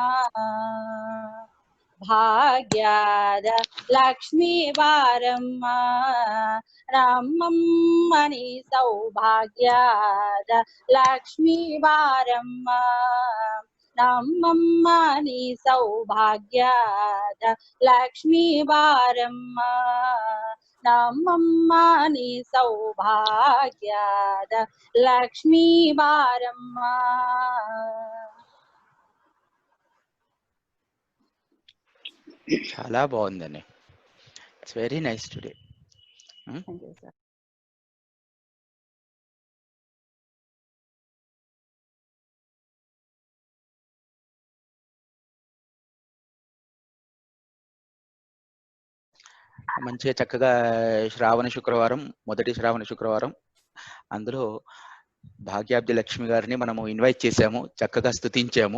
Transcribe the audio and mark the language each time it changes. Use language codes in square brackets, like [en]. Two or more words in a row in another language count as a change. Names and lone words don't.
[kn] ಭಾಗ್ಯದ ಲಕ್ಷ್ಮೀ ಬಾರಮ್ಮ ನಮ್ಮಮ್ಮನಿ ಸೌಭಾಗ್ಯದ ಲಕ್ಷ್ಮೀ ಬಾರಮ್ಮ ನಮ್ಮಮ್ಮನಿ ಸೌಭಾಗ್ಯದ ಲಕ್ಷ್ಮೀ ಬಾರಮ್ಮ ನಮ್ಮಮ್ಮನಿ ಸೌಭಾಗ್ಯದ ಲಕ್ಷ್ಮೀ ಬಾರಮ್ಮ [te] చాలా బాగుందండి. [en] It's very nice today. [te] మంచిగా చక్కగా శ్రావణ శుక్రవారం, మొదటి శ్రావణ శుక్రవారం, అందులో భాగ్యాబ్ది లక్ష్మి గారిని మనము ఇన్వైట్ చేశాము, చక్కగా స్తుతించాము.